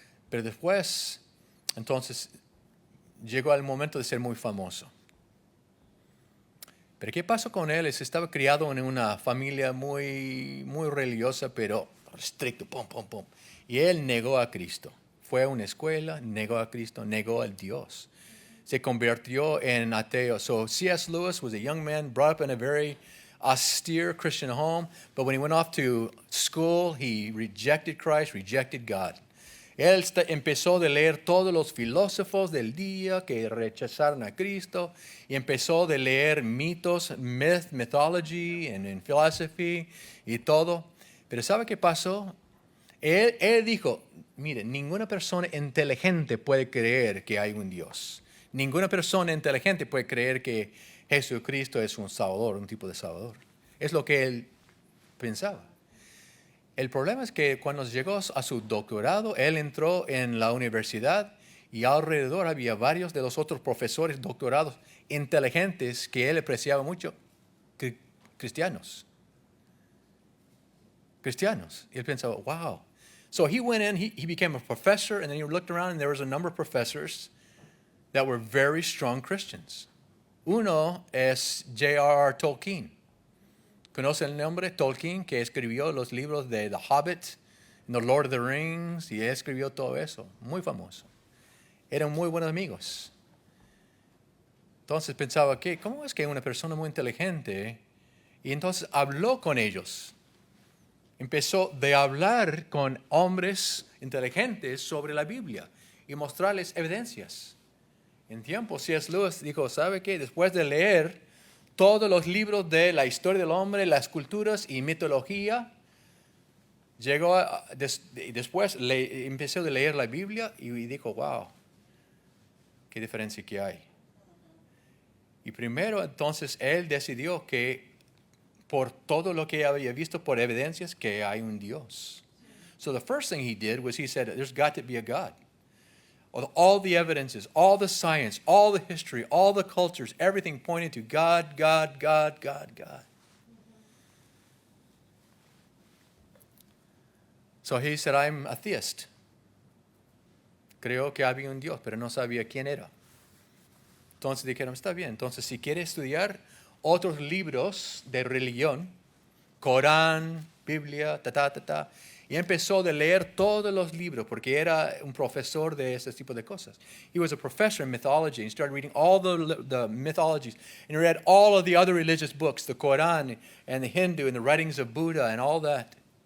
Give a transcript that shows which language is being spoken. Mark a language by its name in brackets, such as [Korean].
[Spanish] Pero después, entonces, llegó el momento de ser muy famoso. Pero ¿qué pasó con él? Estaba criado en una familia muy religiosa, pero estricto, pum. Y él negó a Cristo. Fue a una escuela, negó a Cristo, negó al Dios. Se convirtió en ateo. So C.S. [English] Lewis was a young man brought up in a very austere Christian home, but when he went off to school, he rejected Christ, rejected God. [Spanish] Él empezó a leer todos los filósofos del día que rechazaron a Cristo y empezó a leer mitos, mythology, en philosophy y todo. Pero ¿sabe qué pasó? Él dijo, mire, ninguna persona inteligente puede creer que hay un Dios. Ninguna persona inteligente puede creer que Jesucristo es un salvador, un tipo de salvador. Es lo que él pensaba. El problema es que cuando llegó a su doctorado, él entró en la universidad y alrededor había varios de los otros profesores doctorados inteligentes que él apreciaba mucho, cristianos. Y él pensaba, wow. [English] So he went in, he became a professor, and then he looked around and there was a number of professors that were very strong Christians. [Spanish] Uno es J.R.R. Tolkien. ¿Conoce el nombre? Tolkien, que escribió los libros de The Hobbit, The Lord of the Rings, y él escribió todo eso. Muy famoso. Eran muy buenos amigos. Entonces pensaba, ¿cómo es que una persona muy inteligente? Y entonces habló con ellos. Empezó de hablar con hombres inteligentes sobre la Biblia y mostrarles evidencias. En tiempo, C.S. Lewis dijo, ¿sabe qué? Después de leer todos los libros de la historia del hombre, las culturas y mitología, después empezó a leer la Biblia y dijo, wow, qué diferencia que hay. Y primero entonces él decidió que por todo lo que había visto, por evidencias, que hay un Dios. [English] So the first thing he did was he said, there's got to be a God. All the evidences, all the science, all the history, all the cultures, everything pointed to God, God, God, God, God. So he said, I'm a theist. [Spanish] Creo que había un Dios, pero no sabía quién era. Entonces dijeron, está bien, entonces si quiere estudiar otros libros de religión, Corán, Biblia, y empezó a leer todos los libros porque era un profesor de ese tipo de cosas. [English] He was a professor in mythology and started reading all the mythologies and he read all of the other religious books, the Quran and the Hindu and the writings of Buddha and all that.